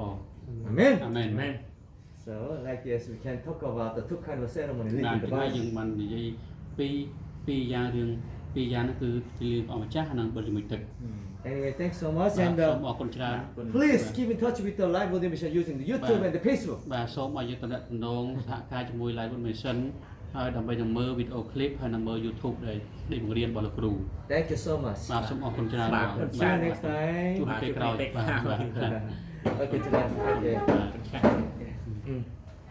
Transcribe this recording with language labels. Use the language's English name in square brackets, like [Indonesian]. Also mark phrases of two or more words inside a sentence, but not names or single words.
[English] Amen. [Khmer] អាមែន មែន [English] So, like this, we can talk about the two kind of ceremony [Khmer] ណា [English] linked in the [Khmer] ថ្ងៃយើង [English] Bible. [Khmer] បាននិយាយពីយ៉ាងហ្នឹងគឺពិធីលៀងព្រះអង្គម្ចាស់និងបរិមិទឹក [English] Anyway, thanks so much. [Khmer] បាទ [English] And [Khmer] សូមអរគុណច្រើន [English] please keep in touch with the live audio mission using the YouTube and the Facebook. [Khmer] បាទសូមឲ្យយើងតំណែងសហការជាមួយ Live Mission ហើយដើម្បីនឹងមើលវីដេអូឃ្លីបហើយនឹងមើល YouTube ដែលបង្រៀនរបស់លោកគ្រូ [English] Thank you so much. [Khmer] បាទសូមអរគុណច្រើន បាទ បង [English] See you next time. [Khmer] ជួបពេលក្រោយបាទ [English] Okay, tonight. Okay. [Khmer] បាទ Mm.